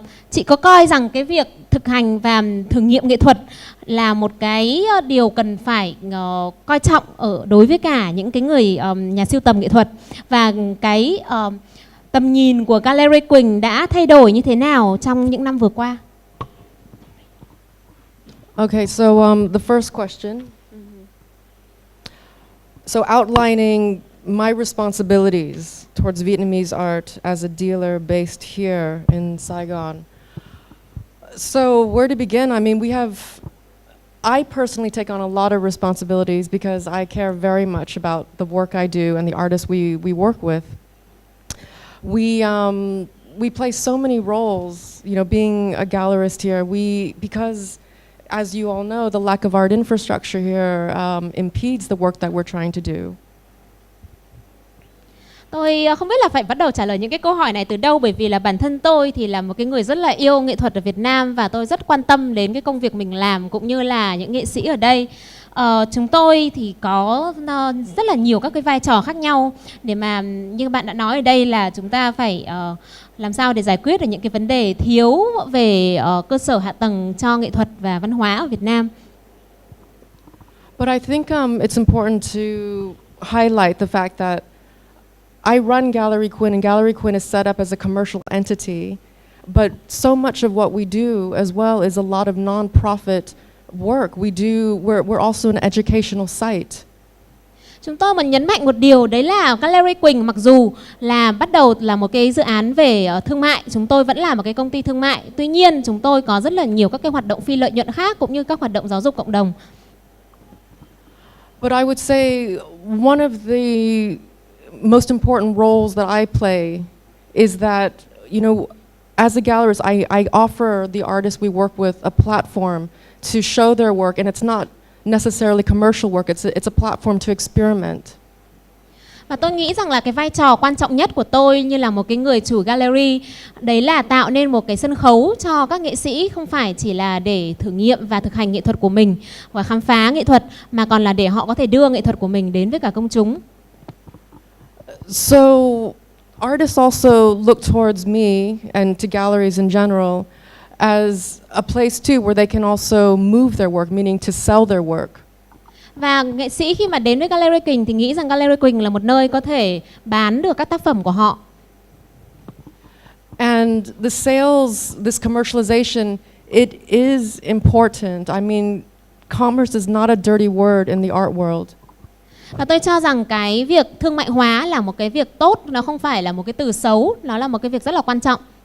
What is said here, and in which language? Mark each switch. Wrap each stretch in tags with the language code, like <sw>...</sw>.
<vi>Chị có coi rằng cái việc thực hành và thử nghiệm nghệ thuật là một cái điều cần phải coi trọng đối với cả những cái người nhà sưu tầm nghệ thuật, và cái tầm nhìn của Gallery Quỳnh đã thay đổi như thế nào trong những năm vừa qua?</vi> <en>Okay, so the first question. So outlining my responsibilities towards Vietnamese art as a dealer based here in Saigon. So where to begin? I mean, I personally take on a lot of responsibilities because I care very much about the work I do and the artists we work with. We play so many roles, you know, being a gallerist here. Because as you all know, the lack of art infrastructure here impedes the work that we're trying to do.</en> <vi>Tôi không biết là phải bắt đầu trả lời những cái câu hỏi này từ đâu, bởi vì là bản thân tôi thì là một cái người rất là yêu nghệ thuật ở Việt Nam, và tôi rất quan tâm đến cái công việc mình làm cũng như là những nghệ sĩ ở đây. Chúng tôi thì có rất là nhiều các cái vai trò khác nhau để mà, như bạn đã nói ở đây, là chúng ta phải làm sao để giải quyết được những cái vấn đề thiếu về cơ sở hạ tầng cho nghệ thuật và văn hóa ở Việt Nam.</vi> <en>But I think it's important to highlight the fact that I run Gallery Quỳnh, and Gallery Quỳnh is set up as a commercial entity, but so much of what we do as well is a lot of non-profit work. We're also an educational site.</en> <vi>Chúng tôi muốn nhấn mạnh một điều, đấy là Gallery Quỳnh mặc dù là bắt đầu là một cái dự án về thương mại, chúng tôi vẫn là một cái công ty thương mại. Tuy nhiên, chúng tôi có rất là nhiều các cái hoạt động phi lợi nhuận khác cũng như các hoạt động giáo dục cộng đồng.</vi> <en>But I would say one of the most important roles that I play is that, you know, as a gallerist, I offer the artists we work with a platform to show their work, and it's not necessarily commercial work. It's a platform to experiment.</en> <vi>Và tôi nghĩ rằng là cái vai trò quan trọng nhất của tôi như là một cái người chủ gallery, đấy là tạo nên một cái sân khấu cho các nghệ sĩ, không phải chỉ là để thử nghiệm và thực hành nghệ thuật của mình và khám phá nghệ thuật, mà còn là để họ có thể đưa nghệ thuật của mình đến với cả công chúng.</vi> <en>So artists also look towards me and to galleries in general as a place too where they can also move their work, meaning to sell their work.</en> <vi>Và nghệ sĩ khi mà đến với Gallery Quỳnh thì nghĩ rằng Gallery Quỳnh là một nơi có thể bán được các tác phẩm của họ.</vi> <en>And the sales, this commercialization, it is important. I mean, commerce is not a dirty word in the art world.</en> <vi>Và tôi cho rằng cái việc thương mại hóa là một cái việc tốt, nó không phải là một cái từ xấu, nó là một cái việc rất là quan trọng.</vi>